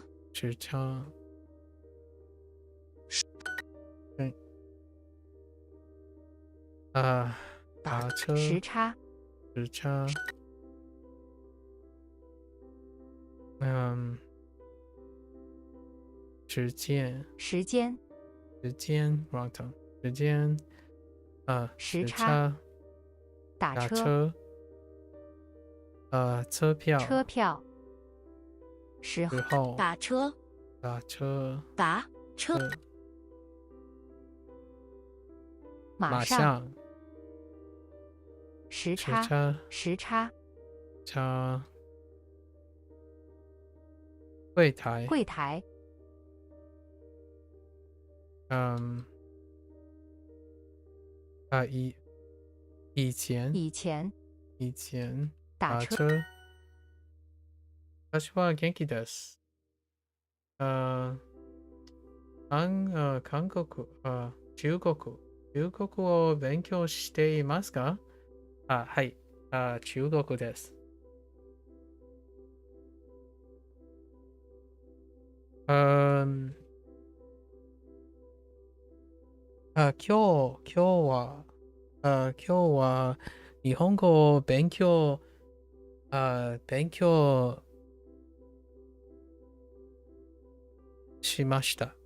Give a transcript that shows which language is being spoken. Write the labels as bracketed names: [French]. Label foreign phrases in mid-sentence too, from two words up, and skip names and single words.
[Chinese] 时差。对。打车，时差，时差。时间，时间， [English] 时间 wrong tone， [Chinese] 时间，时差，差，打车，车，车票，车票，时候，打车，打车，打车，马上，时差，时差，差，柜台，柜台，以前，以前，打车。 [Japanese] 私は元気です。韓国、中国を勉強していますか？はい。中国です。今日は日本語を勉強しました。